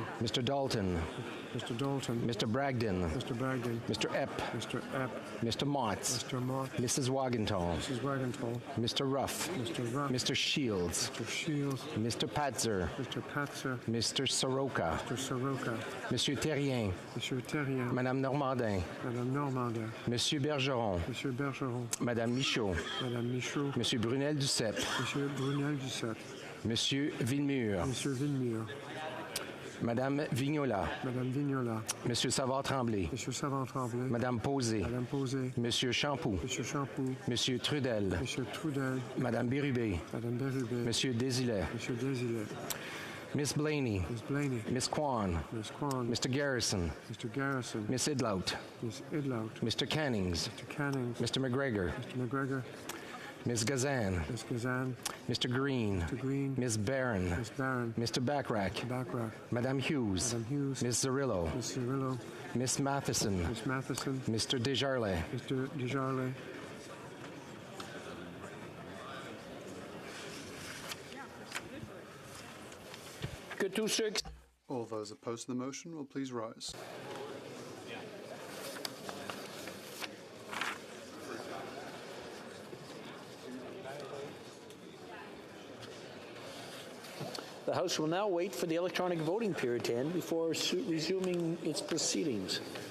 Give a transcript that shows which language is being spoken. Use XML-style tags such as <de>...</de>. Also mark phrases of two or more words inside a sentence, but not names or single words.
<en>Mr. Dalton. Mr. Dalton. Mr. Bragdon. Mr. Bragdon. Mr. Epp. Mr. Epp. Mr. Motts. Mr. Mott. Mrs. Wagenthal. Mrs. Wagenthal. Mr. Ruff. Mr. Ruff. Mr. Shields. Mr. Shields. Mr. Patzer. Mr. Patzer. Mr. Soroka. Mr. Soroka.</en> <fr>Monsieur Terrien. Monsieur Terrien. Madame Normandin. Madame Normandin. Monsieur Bergeron. Monsieur Bergeron. Madame Michaud. Madame Michaud. Monsieur Brunel-Duceppe. Monsieur Brunel-Duceppe. Monsieur Villemur. Monsieur Villemur. Madame Vignola. Madame Vignola. Monsieur Savard-Tremblay. Monsieur Savard-Tremblay. Madame Posé. Madame Posé. Monsieur Champoux. Monsieur Champoux. Monsieur Trudel. Monsieur Trudel. Madame Bérubé. Madame Bérubé. Monsieur Désilet. Monsieur Désilet.</fr> <en>Miss Blaney. Miss Blaney. Miss Kwan. Miss Kwan. Mr. Garrison. Mr. Garrison. Miss Idlout. Miss Idlout. Mr. Cannings. Mr. Cannings. Mr. McGregor. Mr. McGregor. Miss Gazan. Miss Gazan. Mr. Green. Mr. Green. Miss Barron. Miss Barron. Mr. Backrack. Backrack.</en> <fr>Madame Hughes. Madame Hughes.</fr> <en>Miss Zerillo. Miss Cirillo. Miss Matheson. Miss Matheson. Mr. Desjarlais. Mr. Desjarlais. All those opposed to the motion will please rise. The House will now wait for the electronic voting period to end before resuming its proceedings.</en>